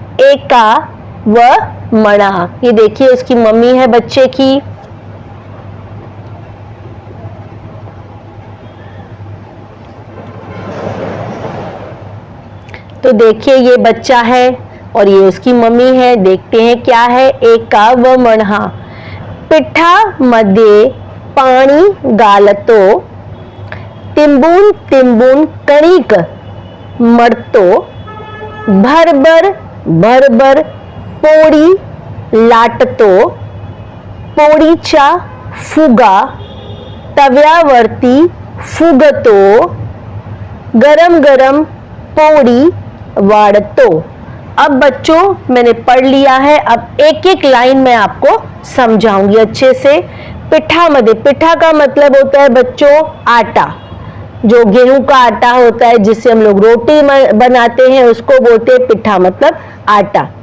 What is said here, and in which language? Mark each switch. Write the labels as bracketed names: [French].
[Marathi] एका व मणा, [Hindi] ये देखिए उसकी मम्मी है बच्चे की। तो देखिए ये बच्चा है और ये उसकी मम्मी है। देखते हैं क्या है। [Marathi] एका व मणहा, पिठा मध्ये पाणी घालतो, तिंबून तिंबून कणिक मळतो, भरभर भरभर पोळी लाटतो, पोळीचा फुगा तव्यावरती फुगतो, गरम गरम पोळी वाढतो। [Hindi] अब बच्चों मैंने पढ़ लिया है, अब एक एक लाइन में आपको समझाऊंगी अच्छे से। [Marathi] पिठा मध्ये, [Hindi] पिठा का मतलब होता है बच्चों आटा, जो गेहूं का आटा होता है जिससे हम लोग रोटी बनाते हैं, उसको बोलते हैं पिठा मतलब आटा।